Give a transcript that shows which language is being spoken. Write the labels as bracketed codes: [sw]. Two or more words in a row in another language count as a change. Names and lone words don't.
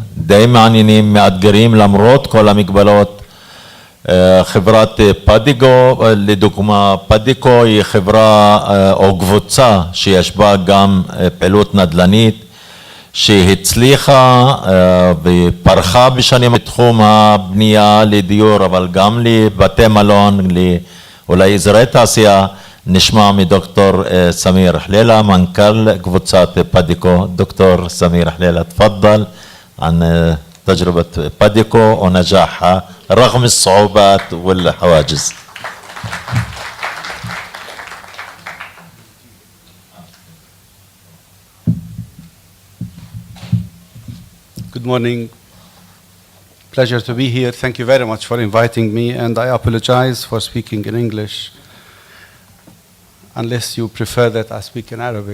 [he] די מעניינים, מאתגרים למרות כל המגבלות. חברת פדיגו, לדוגמה, פדיגו היא חברה או קבוצה שיש בה גם פעילות נדל"נית שהצליחה ופרחה בשנים בתחום הבנייה לדיור, אבל גם לבתי מלון, אולי אזורי תעשייה. נשמע מדוקטור סמיר חלילה, מנכ"ל קבוצת פדיגו. [ar] دكتور سمير حليلة تفضل عن تجربة باديكو ونجاحها رغم الصعوبات والحواجز. [en] Good morning. Pleasure to be here. Thank you very much for inviting me, and I apologize for speaking in English, unless you prefer that I speak in Arabic.